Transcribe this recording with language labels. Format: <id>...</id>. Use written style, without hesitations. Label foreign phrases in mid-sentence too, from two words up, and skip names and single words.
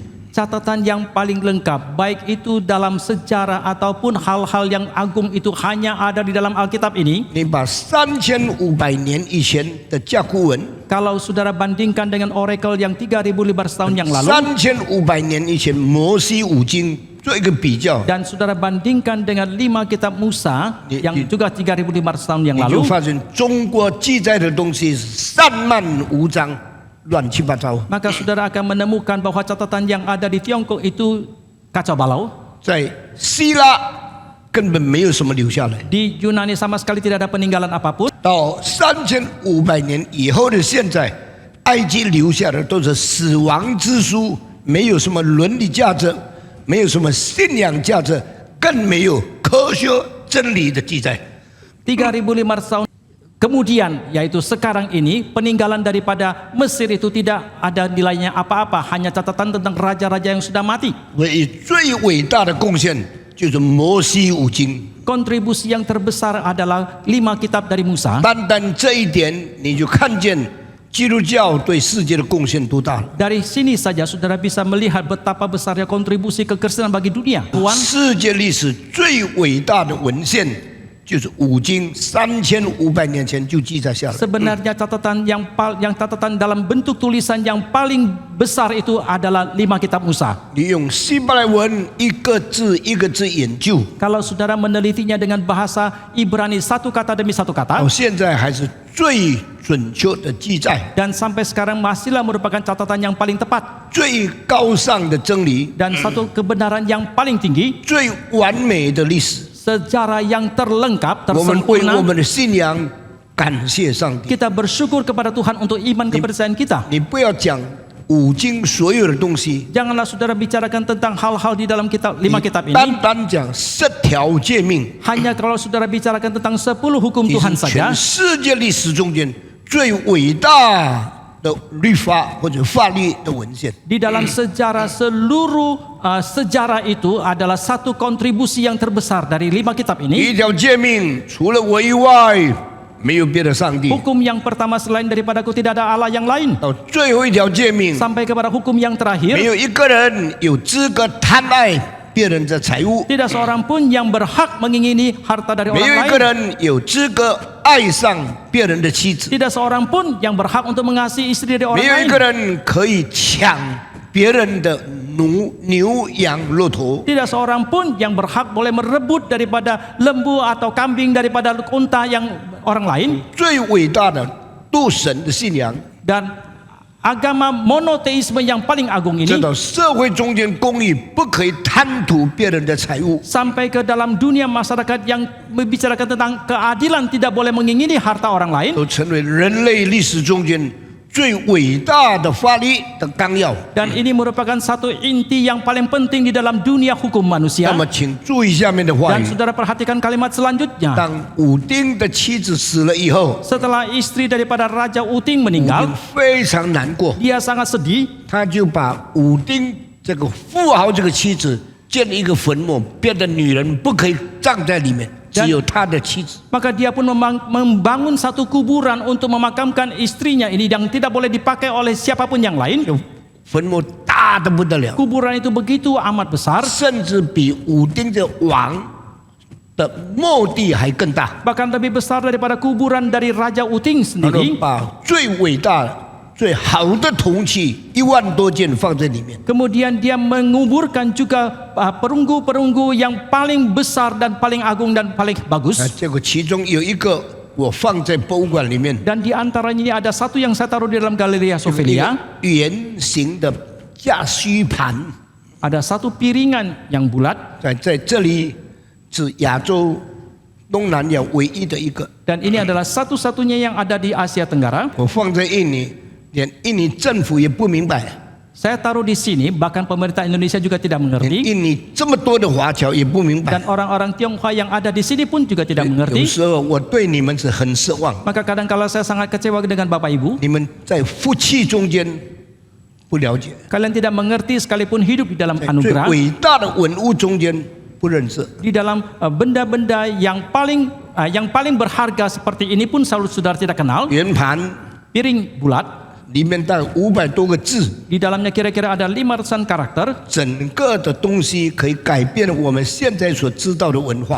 <id>catatan yang paling lengkap, baik itu dalam sejarah ataupun hal-hal yang agung itu hanya ada di dalam Alkitab ini.</id> <zh>你把3500年以前的甲骨文，</zh> <id>Kalau saudara bandingkan dengan Oracle yang 3.500 tahun yang lalu,</id> <zh>3500 年以前摩西五经做一个比较，</zh> <id>dan saudara bandingkan dengan 5 kitab Musa yang juga 3.500 tahun yang</id> <zh>你就</zh> <id>lalu,</id> <zh>发现中国记载的东西散漫无章，乱七八糟。</zh> <id>maka saudara akan menemukan bahwa catatan yang ada di Tiongkok itu kacau balau.</id> <zh>在希腊根本没有什么留下来。</zh> <id>Di Yunani sama sekali tidak ada peninggalan apapun.</id> <zh>到3500年以后的现在，埃及留下的都是死亡之书，没有什么伦理价值，没有什么信仰价值，更没有科学真理的记载。</zh> <id>3.500 tahun kemudian, yaitu sekarang ini, peninggalan daripada Mesir itu tidak ada nilainya apa-apa, hanya catatan tentang raja-raja yang sudah mati.</id> <zh>唯一最伟大的贡献就是摩西五经。</zh> <id>Kontribusi yang terbesar adalah 5 kitab dari Musa.</id> <zh>单单这一点，你就看见基督教对世界的贡献多大了。</zh> <id>Dari sini saja saudara bisa melihat betapa besarnya kontribusi kekristenan bagi dunia. Tuhan,</id> <zh>世界历史最伟大的文献就是五经，3500年前就记载下来。</zh> <id>sebenarnya catatan yang catatan dalam bentuk tulisan yang paling besar itu adalah 5 kitab Musa.</id> <zh>你用希伯来文一个字一个字研究，</zh> <id>Kalau saudara menelitinya dengan bahasa Ibrani satu kata demi satu</id> <zh>到</zh> <id>kata,</id> <zh>现在还是最准确的记载，</zh> <id>dan sampai sekarang masihlah merupakan catatan yang paling tepat</id> <zh>最高尚的真理，</zh> <id>dan satu kebenaran yang paling tinggi,</id> <zh>最完美的历史。</zh> <id>sejarah yang terlengkap,</id> <zh>我们为我</zh> <id>tersempurna.</id> <zh>们的信仰感谢上帝。</zh> <id>Kita bersyukur kepada Tuhan untuk iman kepercayaan kita.</id> <zh>你不要讲五经所有的东西，</zh> <id>Janganlah saudara bicarakan tentang hal-hal di dalam kitab 5 kitab</id> <zh>单</zh> <id>ini</id> <zh>单讲10条诫命，</zh> <id>hanya kalau saudara bicarakan tentang 10 hukum</id> <zh>你</zh> <id>Tuhan</id> <zh>是</zh> <id>saja.</id> <zh>全世界历史中间最伟大的律法或者法律的文献。</zh> <id>Di dalam sejarah seluruh sejarah itu adalah satu kontribusi yang terbesar dari 5 kitab</id> <zh>第</zh> <id>ini.</id> <zh>一条诫命，除了我以外，没有别的上帝。</zh> <id>Hukum yang pertama selain daripadaku tidak ada Allah yang lain.</id> <zh>到最后一条诫命，</zh> <id>Sampai kepada hukum yang</id> <zh>没</zh> <id>terakhir,</id> <zh>有一个人有资格贪爱别人的财物，</zh> <id>tidak seorang pun yang berhak mengingini harta dari</id> <zh>没有</zh> <id>orang</id> <zh>一个</zh> <id>lain.</id> <zh>人有资格爱上别人的妻子，</zh> <id>Tidak seorang pun yang berhak untuk mengasihi istri dari</id> <zh>没</zh> <id>orang</id> <zh>有一个</zh> <id>lain.</id> <zh>人可以抢别人的牛羊骆驼。</zh> <id>Tidak seorang pun yang berhak boleh merebut daripada lembu atau kambing daripada unta yang orang lain.</id> <zh>最伟大的斗神的信仰，</zh> <id>Dan agama monoteisme yang paling agung</id> <zh>知</zh> <id>ini</id> <zh>道社会中间公义不可以贪图别人的财物。</zh> <id>sampai ke dalam dunia masyarakat yang membicarakan tentang keadilan, tidak boleh mengingini harta orang lain,</id> <zh>都成为人类历史中间最伟大的法律的纲要。</zh> <id>dan ini merupakan satu inti yang paling penting di dalam dunia hukum</id> <zh>那</zh> <id>manusia.</id> <zh>么，请注意下面的话</zh> <id>Dan</id> <zh>语：</zh> <id>saudara perhatikan kalimat selanjutnya.</id> <zh>当武丁的妻子死了以后，</zh> <id>Setelah istri daripada Raja Uting</id> <zh>武</zh> <id>meninggal,</id> <zh>丁非常难过，</zh> <id>dia sangat sedih.</id> <zh>他就把武丁这个富豪这个妻子建了一个坟墓，别的女人不可以葬在里面，只有他的妻子。</zh> <id>Maka dia pun membangun satu kuburan untuk memakamkan istrinya ini yang tidak boleh dipakai oleh siapapun yang lain.</id> <zh>坟墓大得不得了，</zh> <id>Kuburan itu begitu amat besar,</id> <zh>甚至比武丁这王的墓地还更大。</zh> <id>bahkan lebih besar daripada kuburan dari Raja Uting</id> <zh>他说</zh> <id>sendiri.</id> <zh>把最伟大、最好的铜器1万多件放在里面。</zh> <id>Kemudian dia menguburkan juga perunggu-perunggu yang paling besar dan paling agung dan paling bagus.</id> <zh>结果其中有一个我放在博物馆里面，</zh> <id>Dan di antaranya ini ada satu yang saya taruh di dalam Galleria</id> <zh>一个</zh> <id>Sofia.</id> <zh>圆形的架虚盘，</zh> <id>Ada satu piringan yang bulat</id> <zh>在这里是亚洲东南亚唯一的一个。</zh> <id>dan ini adalah satu-satunya yang ada di Asia Tenggara.</id> <zh>我放在印尼，连印尼政府也不明白，</zh> <id>Saya taruh di sini, bahkan pemerintah Indonesia juga tidak</id> <zh>连</zh> <id>mengerti</id> <zh>印尼这么多的华侨也不明白。</zh> <id>dan orang-orang Tionghoa yang ada di sini pun juga tidak</id> <zh>有</zh> <id>mengerti.</id> <zh>时候我对你们是很失望，</zh> <id>Maka kadang-kala saya sangat kecewa dengan Bapak Ibu.</id> <zh>你们在夫妻中间不了解，</zh> <id>Kalian tidak mengerti sekalipun hidup di dalam</id> <zh>在最</zh> <id>anugerah,</id> <zh>伟大的文物中间不认识。</zh> <id>di dalam benda-benda yang paling berharga seperti ini pun saudara tidak kenal.</id> <zh>圆盘</zh> <id>Piring bulat,</id> <zh>里面大概500多个字，</zh> <id>di dalamnya kira-kira ada 500-an karakter.</id> <zh>整个的东西可以改变我们现在所知道的文化，</zh>